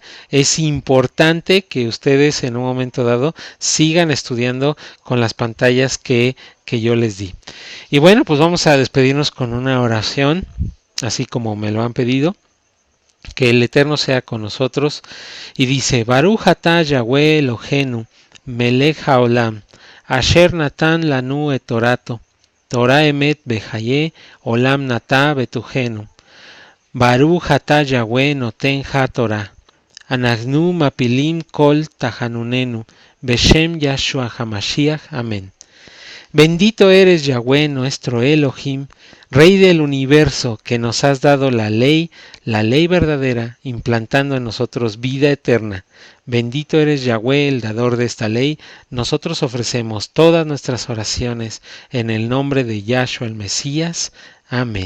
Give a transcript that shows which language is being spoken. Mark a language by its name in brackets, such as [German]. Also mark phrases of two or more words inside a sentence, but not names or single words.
[Spanish] Es importante que ustedes en un momento dado sigan estudiando con las pantallas que yo les di. Y bueno, pues vamos a despedirnos con una oración, así como me lo han pedido. Que el Eterno sea con nosotros. Y dice, [Hebrew] ברוך אתה יהוה אלהינו מלך העולם אשר נתן לנו את תורתו תורה אמת בחיי עולם נטע בתוכנו. ברוך אתה יהוה נותן התורה אנחנו מפילים כל תחנונינו בשם ישוע המשיח. [Spanish] Amén. Bendito eres Yahweh nuestro Elohim, Rey del universo, que nos has dado la ley verdadera, implantando en nosotros vida eterna. Bendito eres Yahweh, el dador de esta ley. Nosotros ofrecemos todas nuestras oraciones en el nombre de Yahshua el Mesías.